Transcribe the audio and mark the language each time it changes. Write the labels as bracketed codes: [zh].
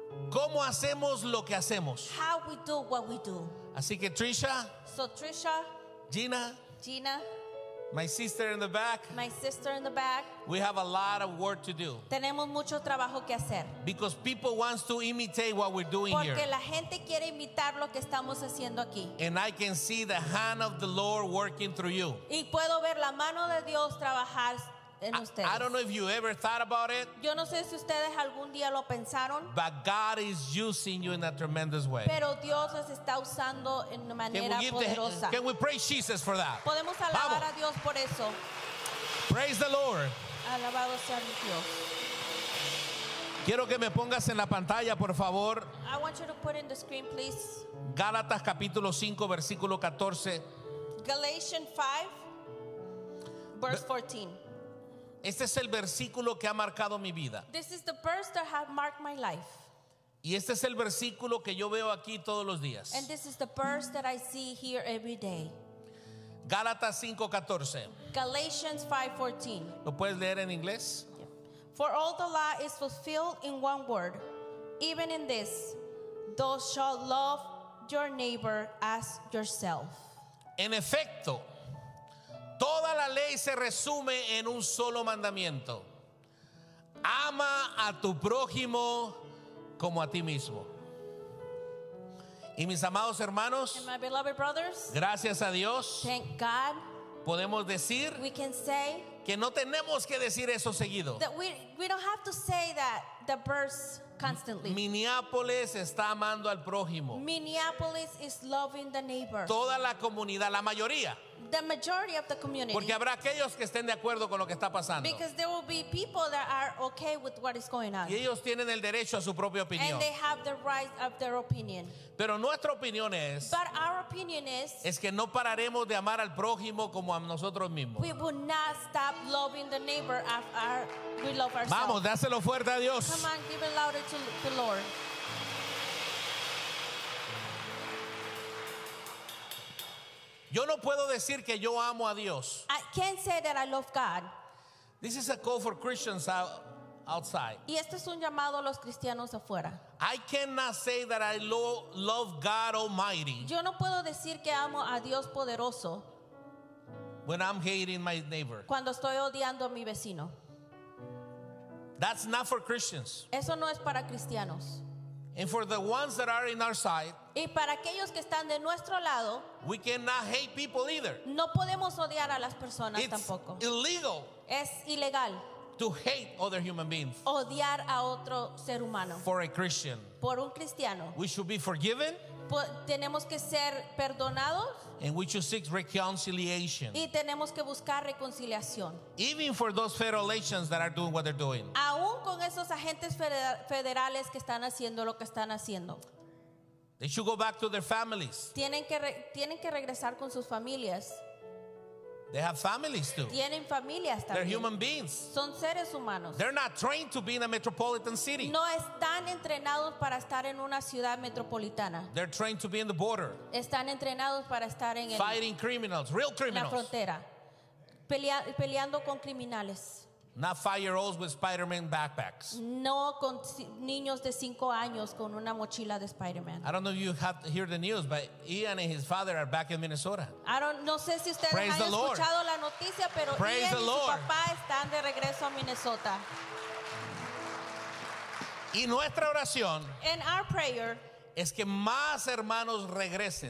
[es] cómo hacemos lo que hacemos, [en] how we do what we do. [es] Así que Trisha, [en] so Trisha, Gina, my sister in the back. My sister in the back. We have a lot of work to do. [es] Tenemos mucho trabajo que hacer. [en] Because people wants to imitate what we're doing [es] Porque [en] here. [es] Porque la gente quiere imitar lo que estamos haciendo aquí. [en] And I can see the hand of the Lord working through you. [es] Y puedo ver la mano de Dios trabajar en ustedes. [en] I don't know if you ever thought about it. [es] Yo no sé si ustedes algún día lo pensaron. [en] But God is using you in a tremendous way. [es] Pero Dios les está usando en manera poderosa. [en] Can we praise Jesus for that? [es] Podemos alabar a Dios por eso. [en] Praise the Lord. [es] Alabado sea Dios. Quiero que me pongas en la pantalla, por favor. [en] I want you to put in the screen, please. [es] Gálatas capítulo 5 versículo 14. [en] Galatians 5 verse 14. [es] Este es el versículo que ha marcado mi vida. [en] This is the verse that have marked my life. [es] Y este es el versículo que yo veo aquí todos los días. [en] And this is the verse that I see here every day. [es] Gálatas 5:14. [en] Galatians 5:14. [es] ¿Lo puedes leer en inglés? [en] Yep. For all the law is fulfilled in one word, even in this, thou shalt love your neighbor as yourself. [es] En efecto, toda la ley se resume en un solo mandamiento: ama a tu prójimo como a ti mismo. Y mis amados hermanos, [en] and my beloved brothers, [es] gracias a Dios, [en] thank God, [es] podemos decir, [en] we can say, [es] que no tenemos que decir eso seguido. [en] That we don't have to say that the verse constantly. [es] Minneapolis está amando al prójimo. [en] Minneapolis is loving the neighbor. [es] Toda la comunidad, la mayoría. [en] The majority of the community. [es] Porque habrá aquellos que estén de acuerdo con lo que está pasando. [en] Because there will be people that are okay with what is going on. [es] Y ellos tienen el derecho a su propia opinión. [en] And they have the right of their opinion. [es] Pero nuestra opinión es, [en] but our opinion is, [es] es que no pararemos de amar al prójimo como a nosotros mismos. [en] We will not stop loving the neighbor as we love ourselves. [es] Vamos, dáselo fuerte a Dios. [en] Come on, give it louder to the Lord. [es] Yo no puedo decir que yo amo a Dios. [en] I can't say that I love God. This is a call for Christians outside. [es] Y esto es un llamado a los cristianos afuera. [en] I cannot say that I love God Almighty. [es] Yo no puedo decir que amo a Dios poderoso. [en] When I'm hating my neighbor. [es] Cuando estoy odiando a mi vecino. [en] That's not for Christians. [es] Eso no es para cristianos. [en] And for the ones that are in our side, [es] y para aquellos que están de nuestro lado, [en] we cannot hate people either. [es] No podemos odiar a las personas [en] It's [es] tampoco. [en] Illegal. [es] Es ilegal. [en] To hate other human beings. [es] Odiar a otro ser humano. [en] For a Christian. [es] Por un cristiano. [en] We should be forgiven. [es] Tenemos que ser perdonados. [en] And we should seek reconciliation. [es] Y tenemos que buscar reconciliación. [en] Even for those federal agents that are doing what they're doing. [es] Aún con esos agentes federales que están haciendo lo que están haciendo. [en] They should go back to their families. [es] Tienen que regresar con sus familias. [en] They have families too. [es] Tienen familias también. [en] They're human beings. [es] Son seres humanos. [en] They're not trained to be in a metropolitan city. [es] No están entrenados para estar en una ciudad metropolitana. [en] They're trained to be in the border. [es] Están entrenados para estar en [en] fighting criminals, real criminals. [es] La frontera. Peleando con criminales. [en] Not 5-year-olds with Spider-Man backpacks. [es] No con niños de 5 años con una mochila de Spider-Man. [en] I don't know if you have to hear the news, but Ian and his father are back in Minnesota. [es] No sé si ustedes [en] Praise [es] han escuchado la noticia, pero [en] Praise [es] Ian y [en] Lord. [es] Su papá están de regreso a Minnesota. Y nuestra oración [en] and our prayer [es] es que más hermanos regresen.